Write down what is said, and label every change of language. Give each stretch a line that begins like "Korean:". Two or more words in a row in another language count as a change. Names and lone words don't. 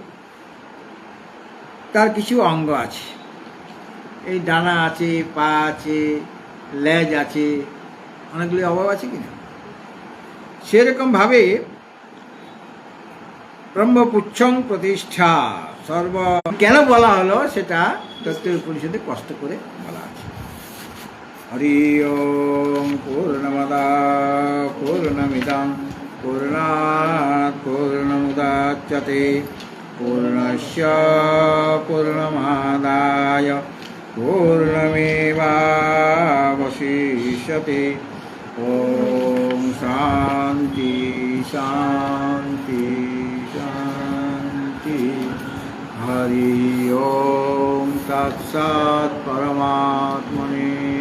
Bangla: তার কিছু অঙ্গ আছে, এই ডানা আছে, পা আছে, লেজ আছে, অনেকগুলি অবয়ব আছে কিনা, সেরকমভাবে
Sanskrit: ব্রহ্মপুচ্ছং প্রতিষ্ঠা
Bangla: সর্ব কেন বলা হলো সেটা তত্ত্বের উপনিষদে কষ্ট করে বলা আছে।
Sanskrit: হরি ওম পূর্ণমদা পূর্ণমিদং পূর্ণাৎ পূর্ণমুদাচ্যতে পূর্ণস্য পূর্ণমাদায় পূর্ণমেবাবশিষ্যতে। ওম শান্তি শান্তি শান্তি। হরি ওম তৎসৎ পরমাত্মনে নমঃ।